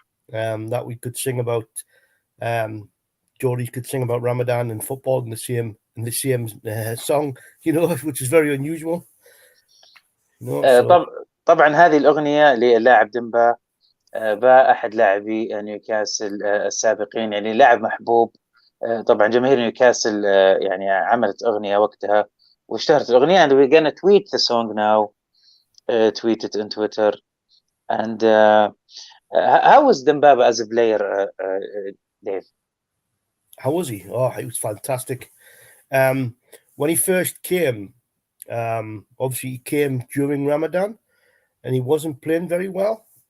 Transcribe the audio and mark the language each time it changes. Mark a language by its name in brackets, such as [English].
[English] That we could sing about, Geordie could sing about Ramadan and football in the same song, which is very unusual. [Arabic] طبعا هذه الأغنية للاعب ديمبا أحد لاعبي نيوكاسل السابقين، يعني لاعب محبوب. طبعا جماهير نيوكاسل يعني عملت أغنية وقتها واشتهرت الأغنية. [English] and we're gonna tweet the song now, tweet it on Twitter. And how was Dembaba as a player, Dave? How was he? Oh, he was fantastic. When he first came, obviously he came during Ramadan, and he wasn't playing very well.